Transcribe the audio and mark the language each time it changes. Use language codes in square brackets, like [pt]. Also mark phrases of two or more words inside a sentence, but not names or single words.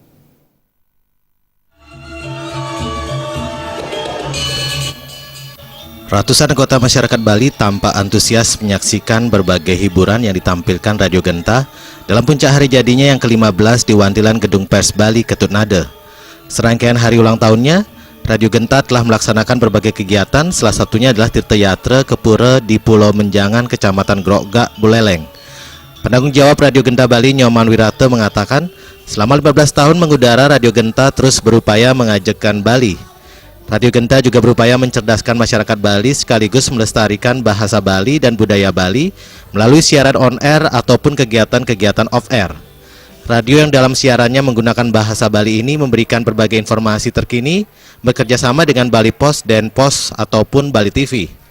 [id] Ratusan anggota masyarakat Bali tampak antusias menyaksikan berbagai hiburan yang ditampilkan Radio Genta dalam puncak hari jadinya yang ke-15 di Wantilan Gedung Pers Bali Ketut Nada. Serangkaian hari ulang tahunnya, Radio Genta telah melaksanakan berbagai kegiatan, salah satunya adalah Tirta Yatra ke Pura di Pulau Menjangan, Kecamatan Grogak, Buleleng. Penanggung jawab Radio Genta Bali, Nyoman Wirata, mengatakan, selama 15 tahun mengudara, Radio Genta terus berupaya mengajakkan Bali. Radio Genta juga berupaya mencerdaskan masyarakat Bali sekaligus melestarikan bahasa Bali dan budaya Bali melalui siaran on-air ataupun kegiatan-kegiatan off-air. Radio yang dalam siarannya menggunakan bahasa Bali ini memberikan berbagai informasi terkini bekerjasama dengan Bali Pos, Denpos ataupun Bali TV.